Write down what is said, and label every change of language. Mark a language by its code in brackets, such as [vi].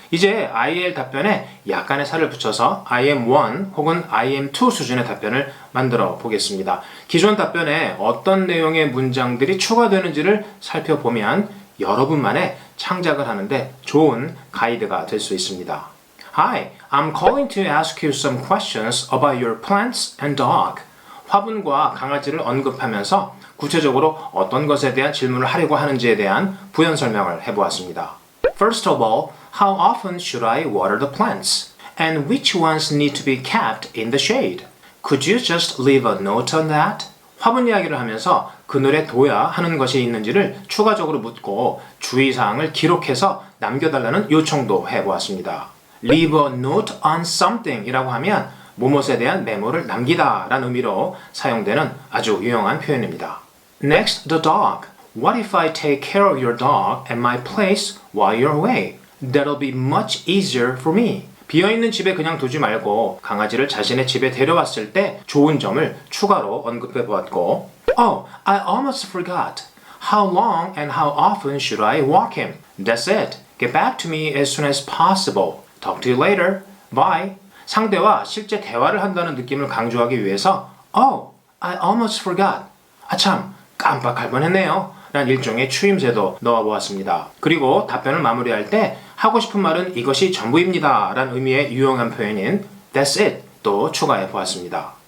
[ko] 이제 IL 답변에 약간의 살을 붙여서 I am 1 혹은 I am 2 수준의 답변을 만들어 보겠습니다. 기존 답변에 어떤 내용의 문장들이 추가되는지를 살펴보면 여러분만의 창작을 하는데 좋은 가이드가 될 수 있습니다. [en] Hi, I'm calling to ask you some questions about your plants and dog. [ko] 화분과 강아지를 언급하면서 구체적으로 어떤 것에 대한 질문을 하려고 하는지에 대한 부연 설명을 해보았습니다. [en] First of all, how often should I water the plants? And which ones need to be kept in the shade? Could you just leave a note on that? [ko] 화분 이야기를 하면서 그늘에 둬야 하는 것이 있는지를 추가적으로 묻고 주의사항을 기록해서 남겨달라는 요청도 해보았습니다. [en] Leave a note on something [ko] 이라고 하면 무엇에 대한 메모를 남기다 라는 의미로 사용되는 아주 유용한 표현입니다. [en] Next, the dog. What if I take care of your dog at my place while you're away? That'll be much easier for me. [ko] 비어있는 집에 그냥 두지 말고 강아지를 자신의 집에 데려왔을 때 좋은 점을 추가로 언급해 보았고 [en] Oh, I almost forgot. How long and how often should I walk him? That's it. Get back to me as soon as possible. Talk to you later. Bye. [ko] 상대와 실제 대화를 한다는 느낌을 강조하기 위해서 [en] Oh, I almost forgot. [ko] 아참, 깜빡할 뻔했네요. 라는 일종의 추임새도 넣어보았습니다. 그리고 답변을 마무리할 때 하고 싶은 말은 이것이 전부입니다. 라는 의미의 유용한 표현인 [en] That's it [ko] 또 추가해 보았습니다.